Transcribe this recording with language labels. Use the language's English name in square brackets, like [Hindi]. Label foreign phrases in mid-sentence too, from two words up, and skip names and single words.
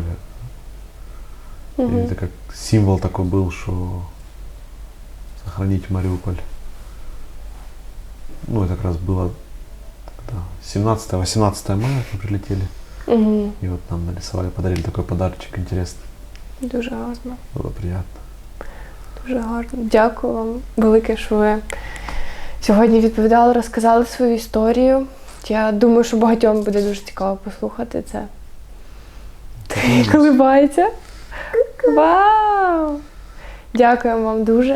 [Russian] И Угу. это как символ такой был, что сохранить Мариуполь. Ну, это как раз было 17-18 мая мы прилетели. Угу. И вот нам нарисовали, подарили такой подарочек интересный. [Ukrainian] Дуже гарно. [Russian] Было приятно. [Ukrainian] Дуже гарно. Дякую вам велике, що ви сьогодні відповідали, розказали свою історію. Я думаю, що багатьом буде дуже цікаво послухати це. Колибається. Вау! Дякую вам дуже.